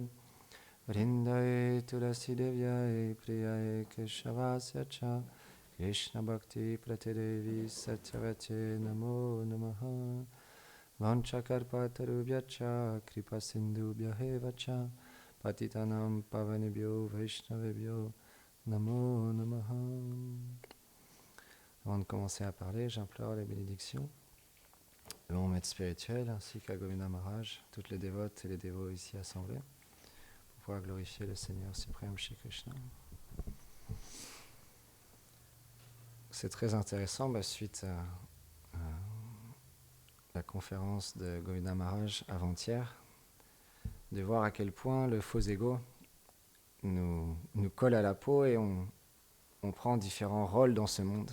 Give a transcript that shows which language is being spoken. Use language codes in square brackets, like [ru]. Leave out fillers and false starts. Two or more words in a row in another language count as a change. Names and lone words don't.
[sa] वृन्दायै तुलसी देव्यै प्रियायै केशवस्य च कृष्ण भक्ति प्रदे देवि सत्यवत्यै नमो नमः. वाञ्छाकल्पतरुभ्यश्च कृपा सिन्धुभ्य एव च पतितानाम् पावनेभ्यो वैष्णवेभ्यो नमो नमः. [fr] Avant de commencer à parler, j'implore les bénédictions, le bon maître spirituel ainsi qu'à Govinda Maharaj, toutes les dévotes et les dévots ici assemblés, pour pouvoir glorifier le Seigneur suprême Shri Krishna. C'est très intéressant, suite à la conférence de Govinda Maharaj avant-hier, de voir à quel point le faux ego nous colle à la peau et on prend différents rôles dans ce monde.